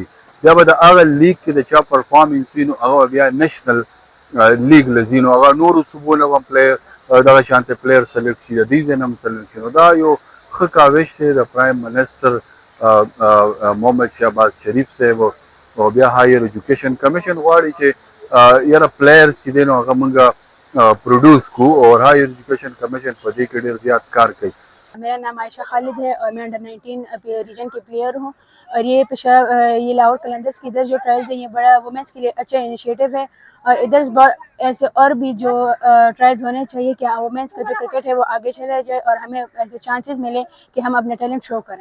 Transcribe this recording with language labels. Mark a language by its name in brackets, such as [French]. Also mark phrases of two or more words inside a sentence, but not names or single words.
[Pashto] بیا به د هغه لیګ کې د چا پرفارمنس وي نو هغه بیا [English] national league [Pashto] له ځي، نو هغه نورو صوبو نه به هم دغه شانتې [English] player select [Pashto] شي، د دې ځای نه هم سلیکټ شي. نو دا یو ښه کاوش دی د [English] prime minister [Pashto] محمد شهباز شریف صاحب او بیا هایر ایجوکیشن کمیشن غواړي چې یاره پلیئرز چې دی نو هغه موږ پروډیوس کړو اور هایر ایجوکیشن کمیشن په دې کې ډېر زیات کار کوي. [Urdu] میرا نام عائشہ خالد ہے اور میں انڈر 19 ریجن کی پلیئر ہوں اور یہ لاہور قلندرز کی ادھر جو ٹرائلز ہے یہ بڑا ویمنز کے لیے اچھا انیشیٹو ہے اور ادھر ایسے اور بھی جو ٹرائلز ہونے چاہئیں کہ ویمنز کا جو کرکٹ ہے وہ آگے چلا جائے اور ہمیں ایسے چانسز ملے کہ ہم اپنا [English] talent show [Urdu] کریں.